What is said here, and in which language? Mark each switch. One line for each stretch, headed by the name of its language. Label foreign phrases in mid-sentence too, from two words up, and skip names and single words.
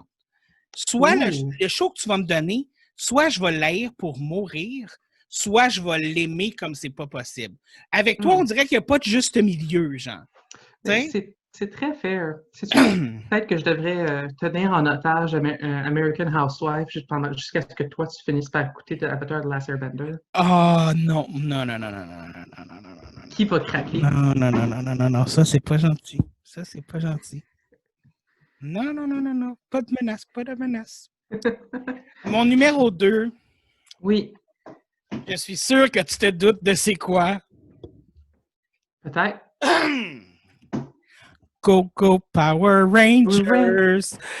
French: Soit le show que tu vas me donner, soit je vais l'haïr pour mourir, soit je vais l'aimer comme c'est pas possible. Avec toi, on dirait qu'il n'y a pas de juste milieu, genre. C'est très fair. C'est-tu que peut-être que je devrais tenir en otage American Housewife jusqu'à ce que toi, tu finisses par écouter Avatar The Last Airbender? Oh non, non, non, non, non, non, non, non, non, non, non. Qui va craquer? Non, non, non, non, non, non, non, ça, c'est pas gentil. Ça, c'est pas gentil. Non, non, non, non, non. Pas de menace, pas de menace. Mon numéro 2. Oui. Je suis sûr que tu te doutes de c'est quoi. Peut-être.
English: Go, go, Power Rangers.